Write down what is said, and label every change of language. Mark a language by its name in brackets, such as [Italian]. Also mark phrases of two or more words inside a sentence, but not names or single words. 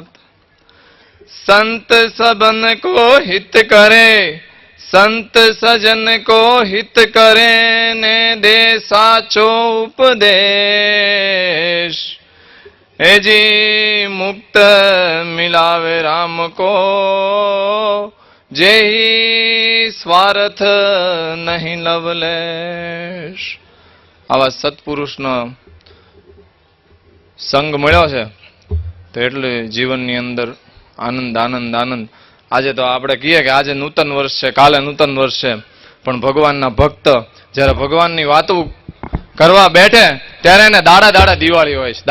[Hindi] संत सबन को हित करे, संत सजन को हित करे ने दे साचो उपदेश. हे जी मुक्त मिलावे राम को, जेही स्वार्थ नहीं लवलेश. [Gujarati] આવા સત્પુરુષનો સંગ મળ્યો છે તો એટલે જીવનની અંદર આનંદ આનંદ આનંદ. આજે તો આપણે કહીએ કે આજે નૂતન વર્ષ છે, કાલે નૂતન વર્ષ છે, પણ ભગવાનના ભક્ત જ્યારે ભગવાનની વાતો કરવા બેઠે ત્યારે એને દાડે દાડે દિવાળી હોય છે.